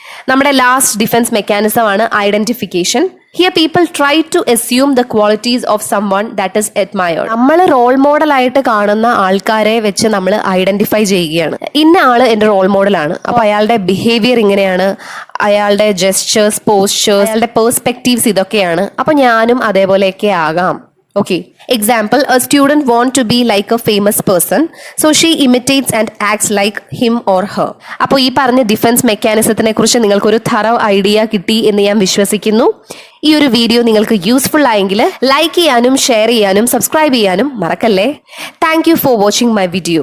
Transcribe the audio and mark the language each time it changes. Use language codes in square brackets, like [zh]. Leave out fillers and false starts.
[ml] നമ്മുടെ last defence mechanism ആണ് identification. [en] Here people try to assume the qualities of someone that is admired. [ml] നമ്മൾ role model ആയിട്ട് കാണുന്ന ആൾക്കാരെ വെച്ച് നമ്മൾ ഐഡന്റിഫൈ ചെയ്യുകയാണ്. ഇന്ന ആള് എന്റെ റോൾ മോഡലാണ്, അപ്പൊ അയാളുടെ ബിഹേവിയർ ഇങ്ങനെയാണ്, അയാളുടെ ജെസ്ചേഴ്സ്, പോസ്ചേഴ്സ്, അയാളുടെ പെർസ്പെക്റ്റീവ്സ് ഇതൊക്കെയാണ്, അപ്പൊ ഞാനും അതേപോലെയൊക്കെ ആകാം. [en] Okay. Example, a student wants to be like a famous person, so she imitates and acts like him or her. [ml] അപ്പോൾ ഈ പറഞ്ഞ ഡിഫൻസ് മെക്കാനിസത്തിനെ കുറിച്ച് നിങ്ങൾക്കൊരു thorough ഐഡിയ കിട്ടി എന്ന് ഞാൻ വിശ്വസിക്കുന്നു. ഈ ഒരു വീഡിയോ നിങ്ങൾക്ക് യൂസ്ഫുൾ ആയെങ്കിൽ ലൈക്ക് ചെയ്യാനും ഷെയർ ചെയ്യാനും സബ്സ്ക്രൈബ് ചെയ്യാനും മറക്കല്ലേ. [en] Thank you for watching my video.